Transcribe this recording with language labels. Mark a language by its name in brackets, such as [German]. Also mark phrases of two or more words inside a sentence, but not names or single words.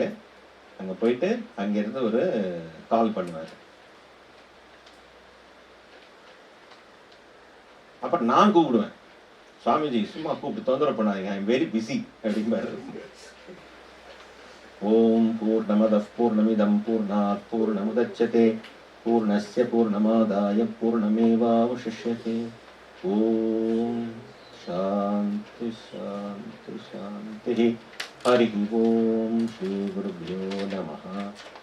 [Tamil] அங்க போயிட்டு அங்கிருந்து ஒரு கால் பண்ணுவாரு. அப்ப நான் கூப்பிடுவேன், சுவாமிஜி சும்மா கூப்பிட்டு தொந்தரவு பண்ணாதீங்க, [English] I am very busy [Tamil] அப்படிம்பாரு. [Sanskrit] ओम् पूर्णमदः पूर्णमिदम् पूर्णात् पूर्णमुदच्यते पूर्णस्य पूर्णमादाय पूर्णमेवावशिष्यते. ओम् शान्ति शान्ति शान्ति. हरि ओम् श्री गुरुभ्यो नमः.